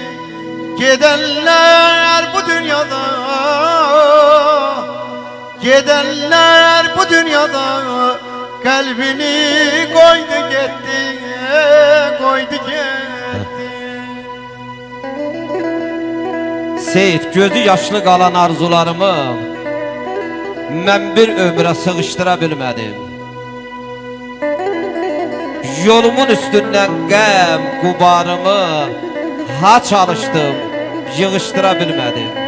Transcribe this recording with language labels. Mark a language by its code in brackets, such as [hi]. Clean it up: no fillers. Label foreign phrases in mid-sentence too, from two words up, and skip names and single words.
[tr] Gidenler bu dünyada, gidenler bu dünyada kalbini koydu gitti, koydu gitti. Seyit, [az] gözü yaşlı qalan arzularımı mən bir ömrə sığıştıra bilmədim. Yolumun üstündən qəm qubarımı ha çalışdım, yığıştıra bilmədim.